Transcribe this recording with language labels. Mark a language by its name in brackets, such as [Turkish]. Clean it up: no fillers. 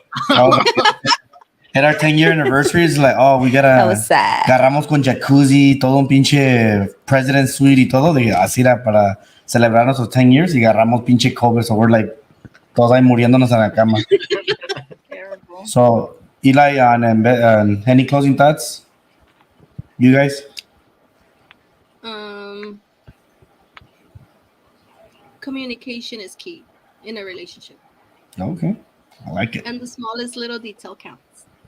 [English] Oh, at our 10-year anniversary, it's like, oh, we gotta. That was sad. [Spanish] Agarramos con jacuzzi, todo un pinche president suite y todo, de así era para celebrar nuestros 10 years y agarramos pinche cover, [English] so we're like, [Spanish] todos ahí muriéndonos en la cama. [English] Terrible. So, Eli, any closing thoughts? You guys? Communication is key in a relationship, Okay, I like it. and the smallest little detail counts.